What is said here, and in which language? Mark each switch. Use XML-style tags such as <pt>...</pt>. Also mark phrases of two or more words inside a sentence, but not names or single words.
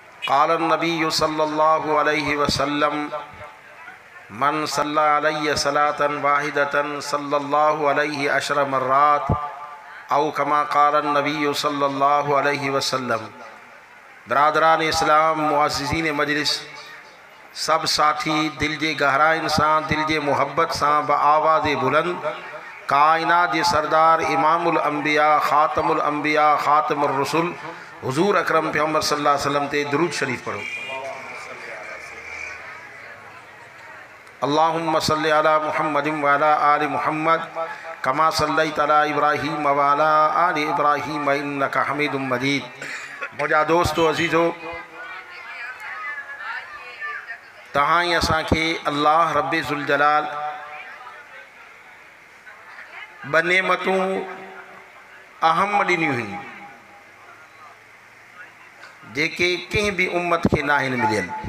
<ar>قال نبي صلى الله عليه وسلم من صلى عليه صلاة واحدة صلى الله عليه عشر مرات أو كما قال نبي صلى الله عليه وسلم.</ar> <sd>बरादरान इस्लाम, मुअज़्ज़िज़ीन मजलिस, सब साथी दिल जे गहराइन सां, दिल जे मुहब्बत सां बआवाज़ बुलंद कायनात जे सरदार इमामुल अंबिया ख़ातमुल अंबिया ख़ातमुर रसूल हुज़ूर अकरम पैगंबर</sd> <ar>صلى الله عليه وسلم</ar> <sd>ते दुरूद शरीफ पढ़ो।</sd> <ar>اللهم صل على محمد وعلى آل محمد كما صليت على إبراهيم وعلى آل إبراهيم إنك حميد مجيد.</ar> <sd>मुझा दोस्तों अज़ीज़ो, तहां ही असांखे अल्लाह रब्बे ज़ुल जलाल ब नेमतूं अहम ॾिनियूं आहिनि जेके कंहिं बि उम्मत खे नाहिनि मिलियल।</sd>